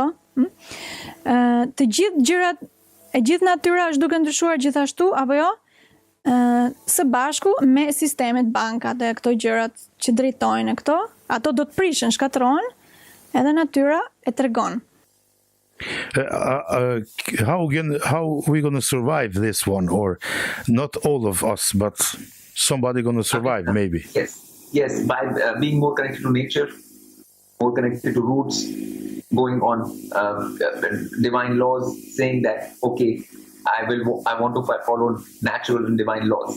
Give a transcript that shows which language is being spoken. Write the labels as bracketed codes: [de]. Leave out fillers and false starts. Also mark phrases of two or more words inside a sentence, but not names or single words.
[sq] Të gjithë gjërat, e gjithë natyra është duke ndryshuar gjithashtu, apo jo? Së bashku me sistemet, bankat e këto gjërat që drejtojnë këto, ato do të prishen, shkatrohen, edhe natyra e tregon. [en] How we going to survive this one, or not all of us, but somebody going to survive, maybe? Yes, by being more connected to nature, more connected to roots, going on divine laws, saying that, okay, I want to follow natural and divine laws.